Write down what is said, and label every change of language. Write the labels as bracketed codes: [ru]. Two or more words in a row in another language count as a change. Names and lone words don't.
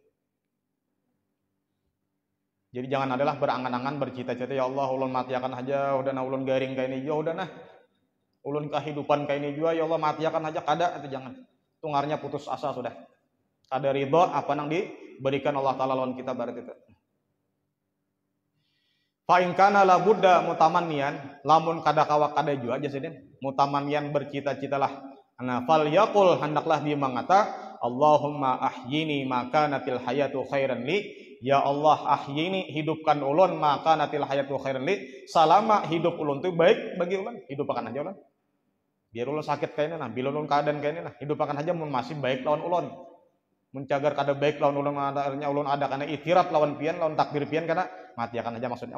[bjn] Jadi jangan adalah berangan-angan bercita-cita ya Allah ulun mati akan aja udah nah ulun garing kayak ini udah nah ulun kehidupan kayak ini juga ya Allah mati akan aja kada itu jangan. Tungarnya putus asa sudah. Kada ridho apa nang diberikan Allah taala lawan kita barat itu. [ar] فإن كان لا بد متمنيا [bjn] lamun kada kawa kada jua aja sidin mutamannian bercita-citalah. Nah [ar] فليقل [bjn] hendaklah dia mengata [ar] اللهم أحيني ما كانت الحياة خيرا لي. يا الله أحيني [bjn] hidupkan ulun [ar] ما كانت الحياة خيرا لي. [bjn] Selama hidup ulun itu baik bagi ulun, hidup akan aja ulun. Biar ulun sakit kayak ini nah, bila ulun keadaan kayak ini nah, hidup akan aja mun masih baik lawan ulun. Mencagar kada baik lawan ulun adanya ulun ada kana itirat lawan pian lawan takdir pian kana mati akan aja maksudnya.